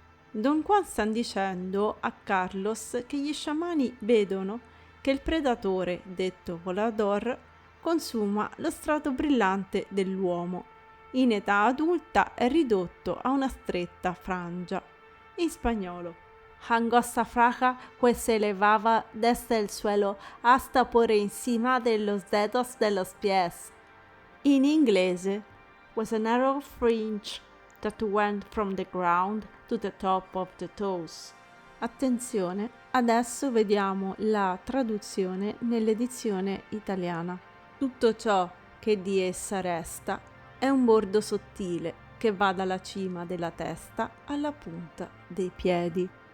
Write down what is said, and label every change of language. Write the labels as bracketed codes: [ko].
[it] Don Juan sta dicendo a Carlos che gli sciamani vedono che il predatore, detto volador, consuma lo strato brillante dell'uomo. In età adulta è ridotto a una stretta frangia. In spagnolo, [es] angosta franja que se elevaba desde el suelo hasta por encima de los dedos de los pies. [it] In inglese, [en] was a narrow fringe that went from the ground to the top of the toes. [it] Attenzione, adesso vediamo la traduzione nell'edizione italiana. Tutto ciò che di essa resta è un bordo sottile che va dalla cima della testa alla punta dei piedi.